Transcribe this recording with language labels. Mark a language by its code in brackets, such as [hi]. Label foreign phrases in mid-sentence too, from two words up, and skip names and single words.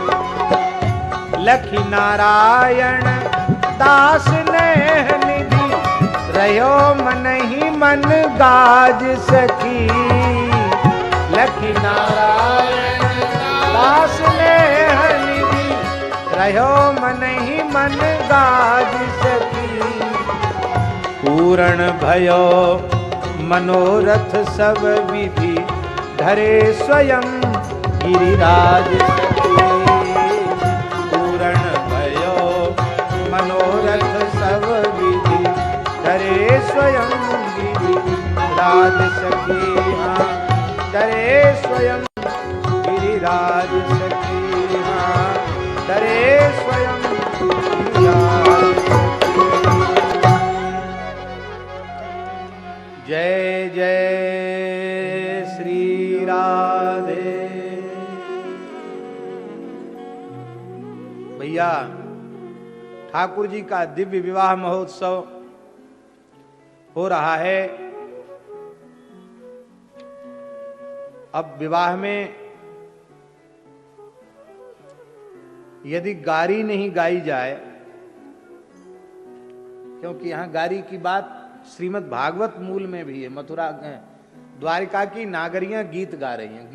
[bra] लखी नारायण दास नेह निधि, रहो मन ही मन गाज सखी। लखी नारायण दास नेह निधि, रहो मन ही मन गाज सखी। पूर्ण भयो मनोरथ सब विधि, धरे स्वयं गिरिराज सखी। पूर्ण भयो मनोरथ सब विधि, धरे स्वयं गिरिराज सखी। हाँ, धरे स्वयं गिरिराज सखी। हाँ, धरे स्वयं गिरिराज सखी। [hi] जय जय श्री राधे। भैया, ठाकुर जी का दिव्य विवाह महोत्सव हो रहा है। अब विवाह में यदि गारी नहीं गाई जाए, क्योंकि यहां गारी की बात श्रीमद् भागवत मूल में भी है, मथुरा द्वारिका की नागरियां गीत गा रही हैं।